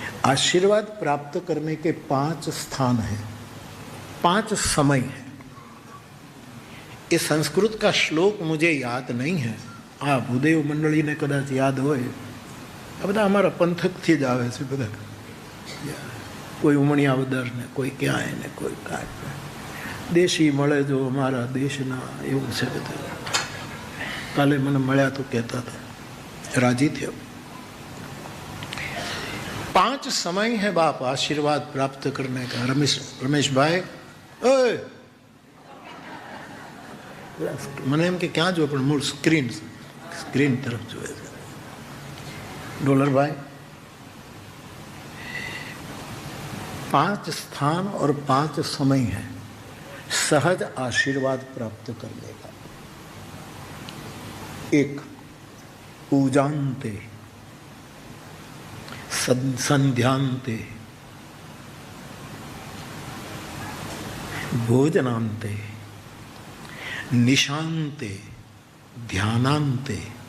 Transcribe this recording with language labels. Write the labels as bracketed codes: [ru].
[hi] आशीर्वाद प्राप्त करने के 5 स्थान हैं, 5 समय हैं. ये संस्कृत का श्लोक मुझे याद नहीं है. हाँ, भूदेव मंडली ने कदाच याद हो. [gu] બધા અમારા પંથકથી જ આવે છે બધા. કોઈ ઉમણિયાવદર ને કોઈ ક્યાંય ને કોઈ કાંઈ દેશી મળે જો અમારા દેશના, એવું છે બધું. કાલે મને મળ્યા તો કહેતા હતા, રાજી થયો. [hi] 5 समय है बाप आशीर्वाद प्राप्त करने का. [gu] रमेश भाई ओए મને એમ કે ક્યાં જો, પણ મૂળ સ્ક્રીન તરફ જોવે છે. [hi] डॉलर भाई 5 स्थान और 5 समय है सहज आशीर्वाद प्राप्त करने का. [sa] 1 पूजान्ते, संध्यांते, भोजनान्ते, निशान्ते, ध्यानान्ते.